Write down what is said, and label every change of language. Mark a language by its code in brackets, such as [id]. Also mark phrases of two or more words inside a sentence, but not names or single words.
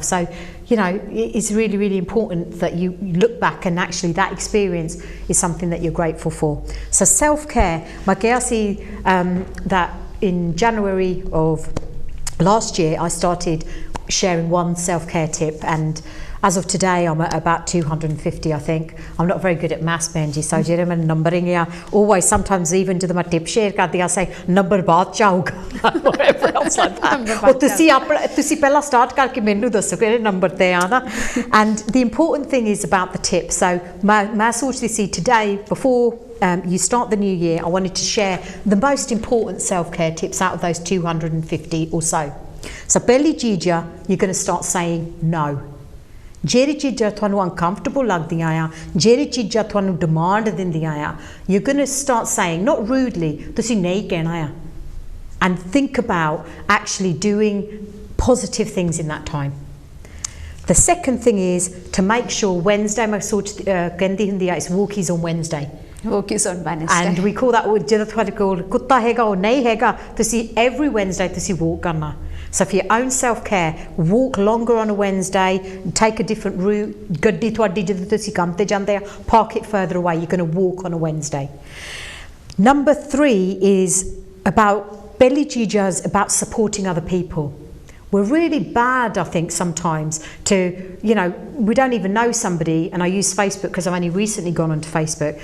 [en] So, you know, it's really important that you look back and actually that experience is something that you're grateful for. So self-care, Magayasi, that in January of last year I started sharing one self-care tip and As of today, I'm at about 250, I think. I'm not very good at maths, Benji, so [pa] ਜਿਹੜੇ ਮੈਂ [en] numbering ਆ always sometimes even [pa] ਜਦੋਂ ਮੈਂ [en] tip share ਕਰਦੀ I say number [pa] ਬਾਅਦ ਚ ਆਊਗਾ [en] whatever else like that [pa] ਉਹ ਤੁਸੀਂ ਪਹਿਲਾਂ [en] start [pa] ਕਰਕੇ ਮੈਨੂੰ ਦੱਸੋ ਕਿਹੜੇ number ਤੇ ਆ ਨਾ [en] and the important thing is about the tip so [pa] ਮੈਂ ਸੋਚਦੀ ਸੀ [en] today before you start the new year I wanted to share the most important self-care tips out of those 250 or so [pa] ਪਹਿਲੀ ਚੀਜ਼ ਆ [en] you're going to start saying no [pa] ਜਿਹੜੀ ਚੀਜ਼ਾਂ ਤੁਹਾਨੂੰ uncomfortable ਲੱਗਦੀਆਂ ਆ ਜਿਹੜੀ ਚੀਜ਼ਾਂ ਤੁਹਾਨੂੰ demand ਦਿੰਦੀਆਂ ਆ [en] you're going to start saying not rudely [pa] ਤੁਸੀਂ ਨਹੀਂ ਕਹਿਣਾ ਆ [en] and think about actually doing positive things in that time the second thing is to make sure Wednesday [pa] ਮੈਂ ਸੋਚ ਕਹਿੰਦੀ ਹੁੰਦੀ ਆ [en] it's walkies on Wednesday walkies on Wednesday and we call that [pa] ਜਦੋਂ ਤੁਹਾਡੇ ਕੋਲ ਕੁੱਤਾ ਹੈਗਾ ਉਹ ਨਹੀਂ ਹੈਗਾ ਤੁਸੀਂ [en] every Wednesday [pa] ਤੁਸੀਂ walk ਕਰਨਾ [en] So for your own self-care, walk longer on a Wednesday, take a different route, [pa] ਗੱਡੀ ਤੁਹਾਡੀ ਜਦੋਂ ਤੁਸੀਂ ਕੰਮ ਤੇ ਜਾਂਦੇ ਆ, [en] park it further away, you're going to walk on a Wednesday. Number 3 is about belly chijas, about supporting other people. We're really bad, I think, sometimes to, you know, we don't even know somebody, and I use Facebook because I've only recently gone onto Facebook.